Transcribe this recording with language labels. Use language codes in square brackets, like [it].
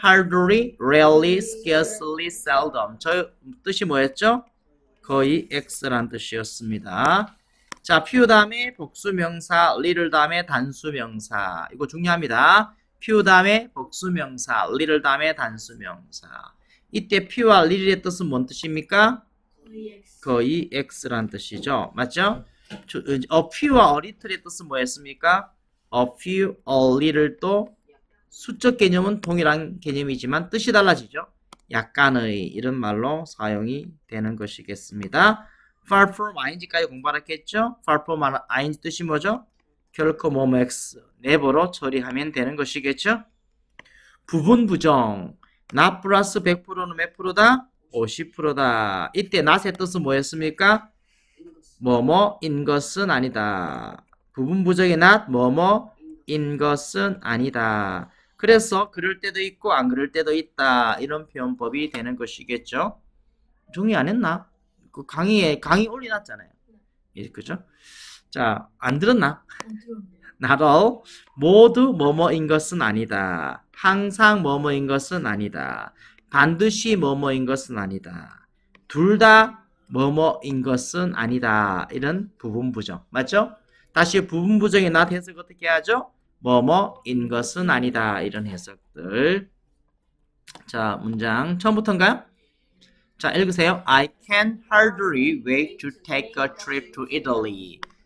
[en] hardly, rarely, scarcely, seldom. [ko] 저 뜻이 뭐였죠? 거의 X란 뜻이었습니다. 자, few 다음에 복수명사, little 다음에 단수명사. 이거 중요합니다. few 다음에 복수명사, little 다음에 단수명사. 이때 few와 little의 뜻은 뭔 뜻입니까? 거의 X란 뜻이죠. 맞죠? a few와 a little의 뜻은 뭐였습니까? a few, a little도 수적 개념은 동일한 개념이지만 뜻이 달라지죠. 약간의 이런 말로 사용이 되는 것이겠습니다. far from ing까지 공부하겠죠? far from ing 뜻이 뭐죠? 결코 뭐뭐 x, never로 처리하면 되는 것이겠죠? 부분 부정 not 플러스 100%는 몇 프로다? 50%다. 이때 not의 뜻은 뭐였습니까? 뭐뭐인 것은 아니다. 부분 부정의 not 뭐뭐인 것은 아니다. 그래서 그럴 때도 있고 안 그럴 때도 있다. 이런 표현법이 되는 것이겠죠. 정리 안 했나? 그 강의 올려놨잖아요. 예, 그죠? 자, 안 들었나? [en] Not all. [ko] 모두 뭐뭐인 것은 아니다. 항상 뭐뭐인 것은 아니다. 반드시 뭐뭐인 것은 아니다. 둘 다 뭐뭐인 것은 아니다. 이런 부분 부정. 맞죠? 다시 부분 부정의 not 해석 어떻게 하죠? 뭐뭐인 것은 아니다. 이런 해석들. 자, 문장 처음부터인가요? 자, 읽으세요. [en] I can hardly wait to take a trip to Italy.